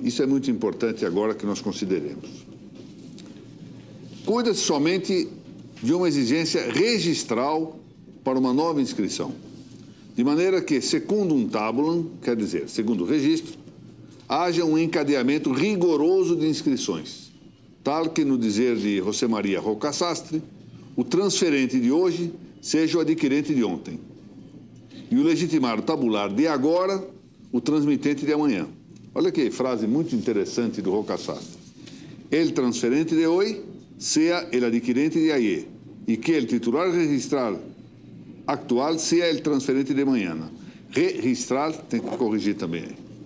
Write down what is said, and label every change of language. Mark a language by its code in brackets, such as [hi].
[pt] Isso é muito importante agora que nós consideremos. Cuida-se somente de uma exigência registral para uma nova inscrição, de maneira que, [la] secundum tabulam, [pt] quer dizer, segundo o registro, haja um encadeamento rigoroso de inscrições, tal que, no dizer de José Maria Rocasastre, o transferente de hoje seja o adquirente de ontem, e o legitimado tabular de agora, o transmitente de amanhã. Olha que frase muito interessante do Rocasastre. [es] El transferente de [pt] hoje [es] sea el adquirente de ayer, y que el titular registral actual sea el transferente de mañana. [pt] Registral tem que corrigir também.